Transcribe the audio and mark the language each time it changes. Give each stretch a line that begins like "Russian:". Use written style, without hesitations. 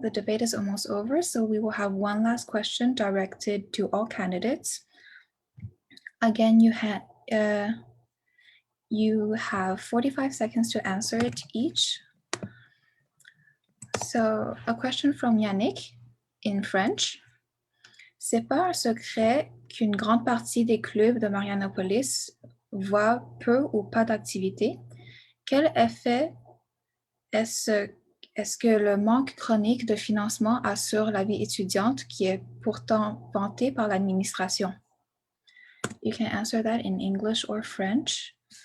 English: The debate is almost over, so we will have one last question directed to all candidates. Again, you have 45 seconds to answer it each. So, a question from Yannick in French.
French: C'est pas un secret qu'une grande partie des clubs de Marianopolis voient peu ou pas d'activité. Quel effet est-ce que le manque chronique de financement a sur la vie étudiante qui est pourtant vantée par l'administration?
English: You can answer that in English or French.